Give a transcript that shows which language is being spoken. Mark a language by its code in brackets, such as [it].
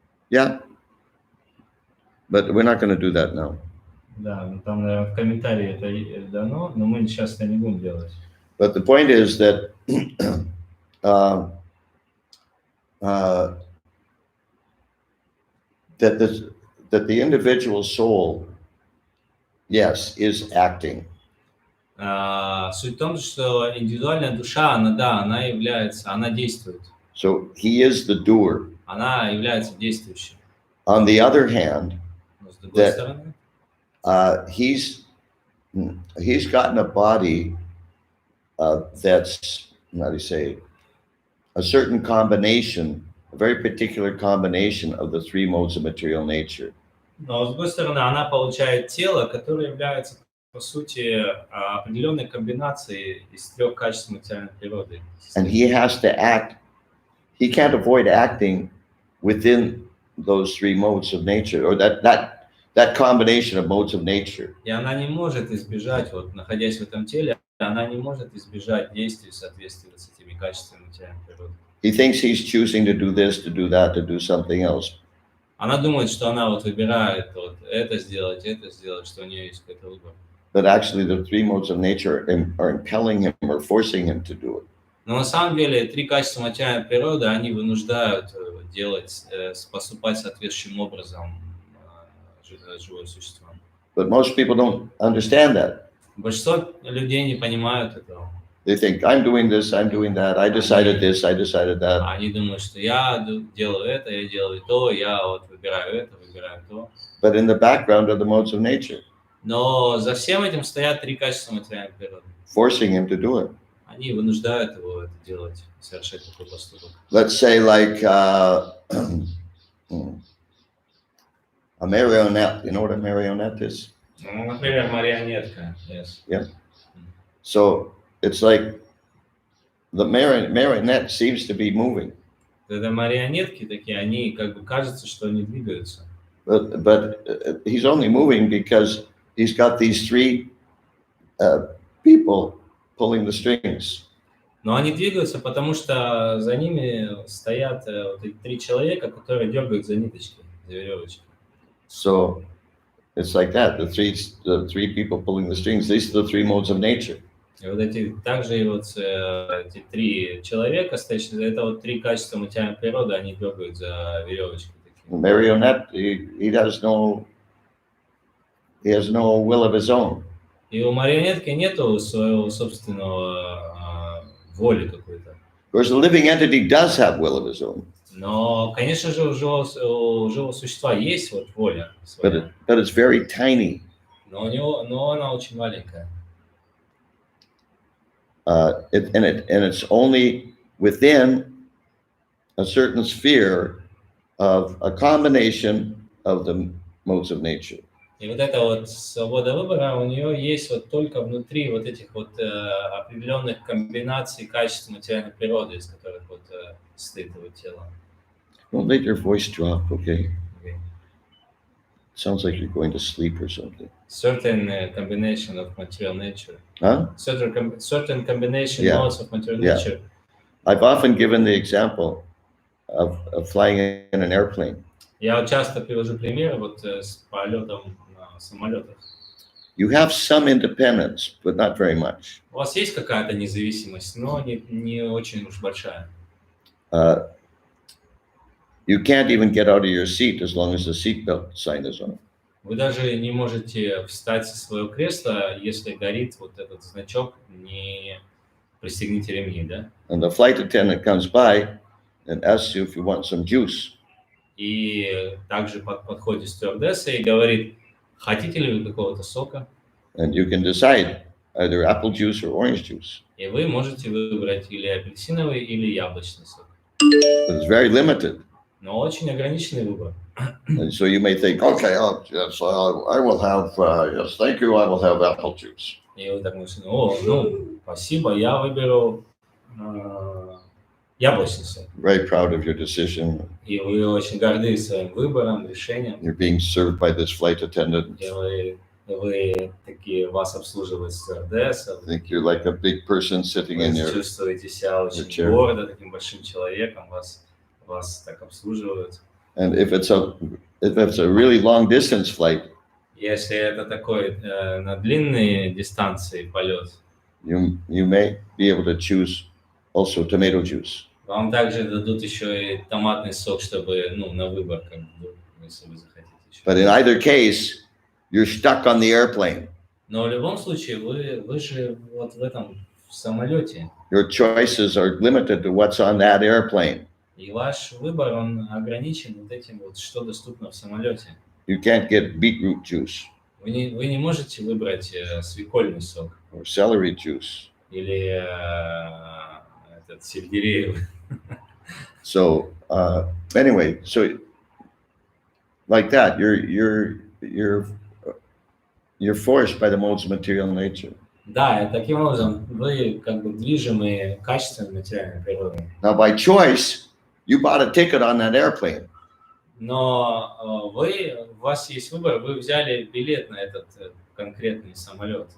[en] Yeah, but we're not going to do that now. [ru] Да, там, наверное, в комментарии это дано, но мы сейчас это не будем делать. [en] But the point is that that the individual soul, yes, is acting. [ru] Суть в том, что индивидуальная душа, она действует. [en] So he is the doer. [ru] Она является действующей. [en] On the other hand, [ru] Но с другой стороны, [en] he's gotten a body that's, how do you say, a certain combination a very particular combination of the three modes of material nature. [ru] Но, с другой стороны, она получает тело, которое является, по сути, определенной комбинацией из трех качеств материальной природы. [en] And he has to act, he can't avoid acting within those three modes of nature, or that combination of modes of nature. [ru] И она не может избежать, вот, находясь в этом теле, она не может избежать действий в соответствии с этими качествами материальной природы. [en] He thinks he's choosing to do this, to do that, to do something else. [ru] Она думает, что она вот выбирает вот это сделать, что у нее есть какой-то выбор. [en] But actually the three modes of nature are impelling him or forcing him to do it. [ru] Но на самом деле три качества материальной природы, они вынуждают делать, поступать соответствующим образом живое существо. [en] But most people don't understand that. [ru] Большинство людей не понимают этого. [en] They think, I'm doing this, I'm doing that, I decided this, I decided that. [ru] Они думают, что я делаю это, я делаю то, я вот выбираю это, выбираю то. [en] But in the background are the modes of nature, [ru] Но за всем этим стоят три качества материальной природы. [en] forcing him to do it. [ru] Они вынуждают его это делать, совершать такой поступок. [en] Let's say like a marionette. You know what a marionette is? [ru] Ну, например, марионетка. [en] Yes. Yeah. So it's like the marionette seems to be moving, [ru] Это марионетки такие, они как бы кажется, что они двигаются. [en] but he's only moving because he's got these three people pulling the strings. [ru] Но они двигаются, потому что за ними стоят вот эти три человека, которые дергают за ниточки, за веревочки. [en] So it's like that. The three people pulling the strings. These are the three modes of nature. [ru] И вот эти также и вот эти три человека, стоящие, это вот три качества материальной природы, они дергают за веревочки. [en] The marionette, he has no will of his own. [ru] И у марионетки нету своего собственного воли какой-то. [en] Of course, the living entity does have will of his own, [ru] Но, конечно же, у живого существа есть вот воля своя, [en] but it's very tiny. [ru] но она очень маленькая. [en] And it's only within a certain sphere of a combination of the modes of nature. [ru] И вот эта вот свобода выбора у нее есть вот только внутри вот этих вот определенных комбинаций качеств материальной природы, из которых вот состоит его тело. [en] Don't let your voice drop, okay? Okay. Sounds like you're going to sleep or something. Certain combination of material nature. Huh? Certain combination Yeah. modes of material Yeah. nature. I've often given the example of flying in an airplane. [ru] Я вот часто привожу примеры вот с полетом на самолетах. [en] You have some independence, but not very much. [ru] У вас есть какая-то независимость, но не очень уж большая. [en] You can't even get out of your seat as long as the seatbelt sign is on. [ru] Вы даже не можете встать со своего кресла, если горит вот этот значок «Не пристегните ремни», да? [en] And the flight attendant comes by and asks you if you want some juice. [ru] И также подходит стюардесса и говорит: хотите ли вы какого-то сока? [en] And you can decide either apple juice or orange juice. [ru] И вы можете выбрать или апельсиновый, или яблочный сок. [en] But it's very limited. [ru] Но очень ограниченный выбор. [en] And so you may think, okay, yes, I will have, yes, thank you, I will have apple juice. [ru] И вы так мыслите: о, ну, спасибо, я выберу яблочный сок. [en] Very proud of your decision. [ru] И вы очень горды своим выбором, решением. [en] You're being served by this flight attendant. [ru] И вы такие, вас обслуживает стюардесса. [en] I think you're like a big person sitting in [ru] Вы [en] your [ru] чувствуете себя очень [en] chair. [ru] гордо, таким большим человеком, вас так обслуживают. [en] And if it's a really long distance flight, [ru] Если это такой на длинные дистанции полет, [en] you may be able to choose also tomato juice. [ru] вам также дадут еще и томатный сок, чтобы, ну, на выбор, как бы, если вы захотите еще. [en] But in either case, you're stuck on the airplane. [ru] Но в любом случае, вы же вот в этом в самолете, [en] Your choices are limited to what's on that airplane. [ru] и ваш выбор, он ограничен вот этим вот, что доступно в самолете. [en] You can't get beetroot juice [ru] Вы не можете выбрать свекольный сок [en] or celery juice. [ru] или этот сельдереевый. [en] So Anyway, so like that, you're forced by the modes of material nature. [ru] Да, и таким образом вы как бы движимы качествами материальной природы. [en] Now, by choice, you bought a ticket on that airplane. [ru] Но у вас есть выбор, вы взяли билет на этот конкретный самолет.